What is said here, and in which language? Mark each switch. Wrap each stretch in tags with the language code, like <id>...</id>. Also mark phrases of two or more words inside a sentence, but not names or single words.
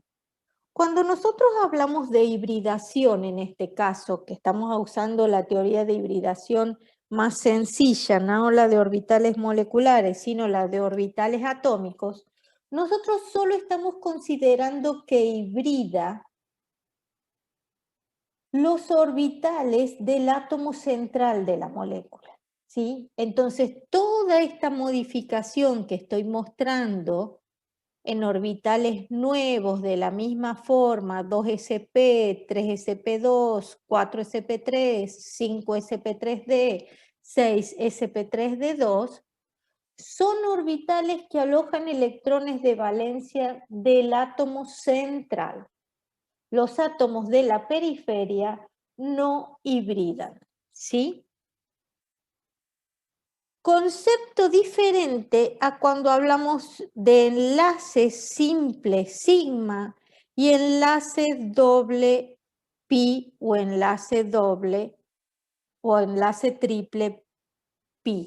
<es>Cuando nosotros hablamos de hibridación, en este caso, que estamos usando la teoría de hibridación más sencilla, no la de orbitales moleculares, sino la de orbitales atómicos, nosotros solo estamos considerando que hibrida los orbitales del átomo central de la molécula, ¿sí? Entonces, toda esta modificación que estoy mostrando en orbitales nuevos de la misma forma, 2sp, 3sp2, 4sp3, 5sp3d, 6sp3d2, son orbitales que alojan electrones de valencia del átomo central. Los átomos de la periferia no hibridan, ¿sí? Concepto diferente a cuando hablamos de enlace simple sigma y enlace doble pi o enlace doble o enlace triple pi.</es>